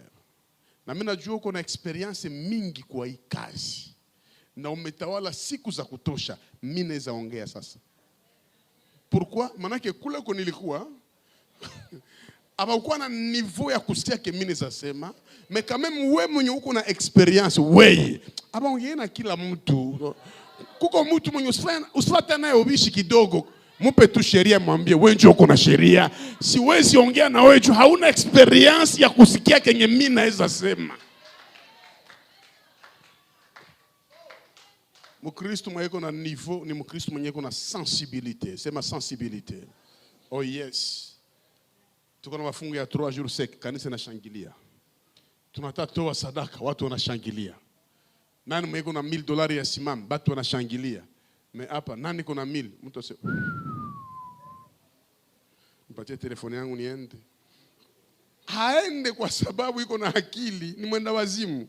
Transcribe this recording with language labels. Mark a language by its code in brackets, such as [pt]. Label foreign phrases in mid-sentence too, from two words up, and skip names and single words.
[sw] Na mimi najua uko na experience mingi kwa hii kazi. Na umetawala siku za kutosha. Mimi naweza ongea sasa. Pourquoi? Manake kule ko nilikuwa abakuwa na niveau ya kusikia ke mimi naweza sema, [fr] mais quand même [sw] wewe mwenye uko na experience wewe. Abaongea na kila mtu. Kuko mtu mwenye usifata naye ubishi kidogo. Mupe tu sheria mwambie wewe njoo uko na sheria. Siwezi ongea na wewe hauna experience ya kusikia kenye mimi naweza sema. Mkristo mwenye uko na niveau ni Mkristo mwenye uko na sensibilité. Sema sensibilité. Oh yes. Tuko na mafungo ya 3 [fr] jours sec, [sw] kanisa inashangilia. Tunataka toa sadaka, watu wanashangilia. Nani mwenye uko na $1000 ya simam, watu wanashangilia. Mais hapa nani kuna 1000? Mtu asema nipatie telefoni yangu niende. Haende kwa sababu iko na akili, ni mwenda wazimu.